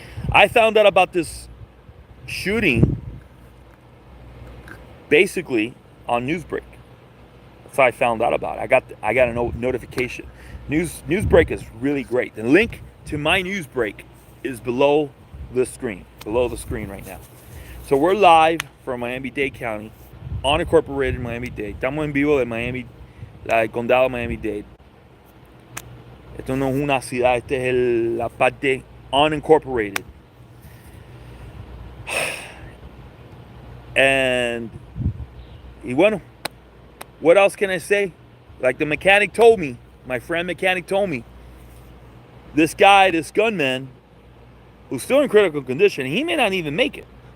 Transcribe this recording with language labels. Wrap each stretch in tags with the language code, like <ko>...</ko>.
<en>I found out about this shooting basically on NewsBreak. That's how I found out about it. I got a notification. NewsBreak is really great. The link to my NewsBreak is below the screen right now. So we're live from Miami-Dade County, unincorporated Miami-Dade.</en> <es>Estamos en vivo de Miami, el condado de Miami-Dade. Esto no es una ciudad, esta es la parte unincorporated. Y bueno,</es> <en>what else can I say? Like the mechanic told me, my friend mechanic told me, this guy, this gunman, who's still in critical condition, he may not even make it.</en>